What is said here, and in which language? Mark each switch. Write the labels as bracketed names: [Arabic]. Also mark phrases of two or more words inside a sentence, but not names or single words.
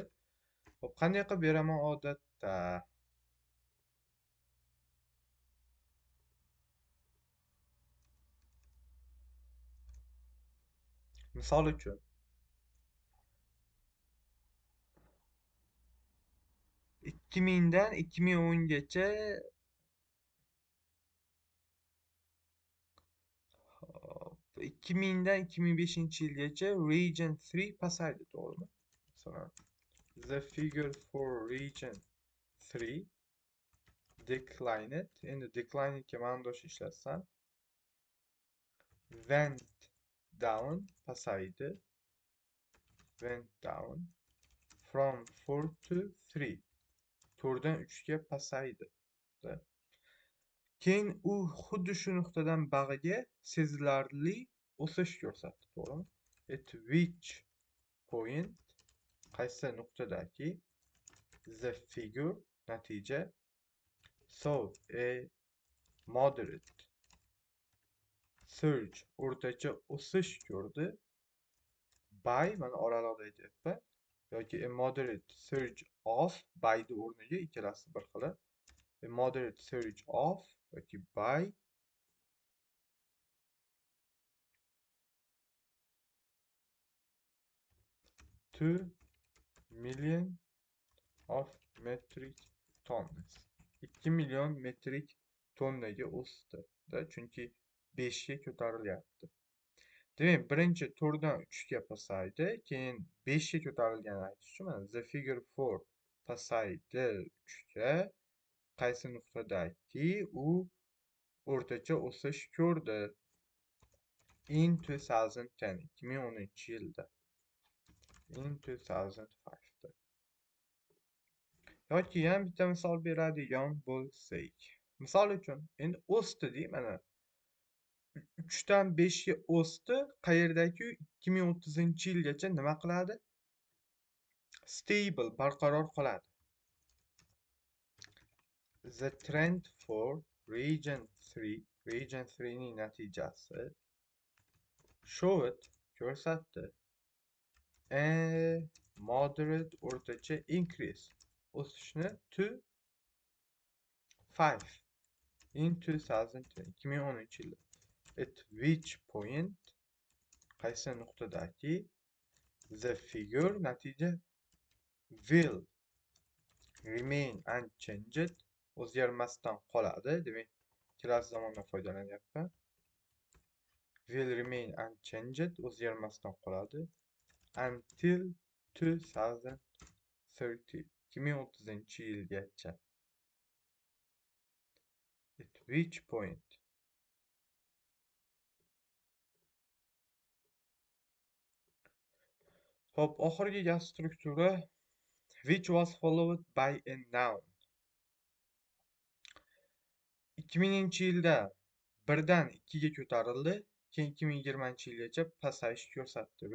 [Uzbek] Hop, qanday qilib beraman odatda? Misol uchun 2000dan 2010gacha 2000dan 2005-yilgacha region 3 pasaydi, to'g'rimi? Masalan, [English] the figure for region 3 declined. [Uzbek] Endi declined ga ma'nodosh ishlatsam [English] went down [Uzbek] pasaydi. [English] Went down from 4 to 3. [Uzbek] 4dan 3ga pasaydi. Keyin u xuddi shu nuqtadan bag'iga sezilarli o'sish ko'rsatdi, to'g'rimi? [English] At which point, [Uzbek] qaysi nuqtadaki [English] the figure, natija, saw a moderate surge, [Uzbek] o'rtacha o'sish ko'rdi, by, mana oraliqda aytyapman, yoki [English] a moderate surge of, [Uzbek] by'ni o'rniga ikkalasi bir xili. [English] A moderate surge of yoki by 2 million of metric tons. [Uzbek] 2 million metrik tonnaga o'sdi. Chunki 5 ga ko'tarilyapti. Demak, birinchi 4 dan 3 ga pasaydi, keyin 5 ga ko'tarilganini aytish uchun mana [English] the figure [Uzbek] 4 pasaydi 3 ga. Qaysi nuqtadaki u o'rtacha o'sish ko'rdi? [English] In 2010, 2010-yilda. [Uzbek] In 2005da. Yoki ham bitta misol beradigan bo'lsak. Misol uchun, endi o'sdi deylik, mana 3 dan 5 ga o'sdi. Qayerdaki 2030-yilgacha nima qiladi? Stable, barqaror qoladi. [English] The trend for region 3 [Uzbek] ning natijasi [English] showed, ko'rsatdi, a moderate, o'rtacha increase, o'sishni to 5 in 2010, 2010-yilda. At which point, [Uzbek] qaysi nuqtadaki [English] the figure, natija, will remain unchanged, [Uzbek] o'zgarmasdan qoladi. Demak, kelasi zamondan foydalanyapman. [English] Will remain unchanged, [Uzbek] o'zgarmasdan qoladi [English] until 2030. [Uzbek] 2030-yilgacha. [English] At which point? [Uzbek] Hop, oxirgi gap struktura [English] which was followed by a noun. [Uzbek] 2000-yilda 1dan 2ga ko'tarildi, keyin 2020-yilgacha pasayish ko'rsatdi.